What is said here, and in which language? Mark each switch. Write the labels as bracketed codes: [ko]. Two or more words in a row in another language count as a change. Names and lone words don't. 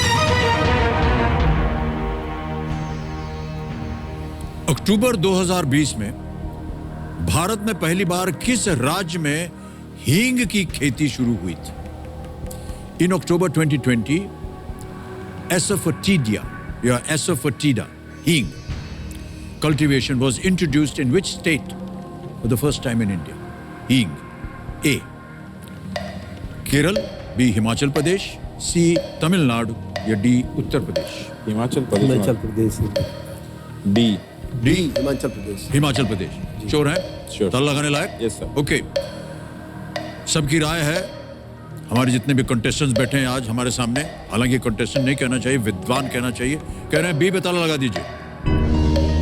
[hi] अक्टूबर 2020 में भारत में पहली बार किस राज्य में हींग की खेती शुरू हुई थी? [en] In October 2020, Asafoetida, Asafoetida, hing cultivation was introduced in which state for the first time in India? Hing. A. Kerala, B. Himachal Pradesh, C. [hi] Tamil Nadu या D. Uttar Pradesh? हिमाचल प्रदेश हिमाचल प्रदेश डी डी हिमाचल प्रदेश हिमाचल प्रदेश। श्योर है? [en] Sure. [hi] ताला लगाने लायक? [en] Yes, sir. [hi] ओके। सबकी राय है, हमारे जितने भी कंटेस्टेंट्स बैठे हैं आज हमारे सामने, हालांकि कंटेस्टेंट नहीं कहना चाहिए, विद्वान कहना चाहिए, कह रहे हैं बी पे ताला लगा दीजिए।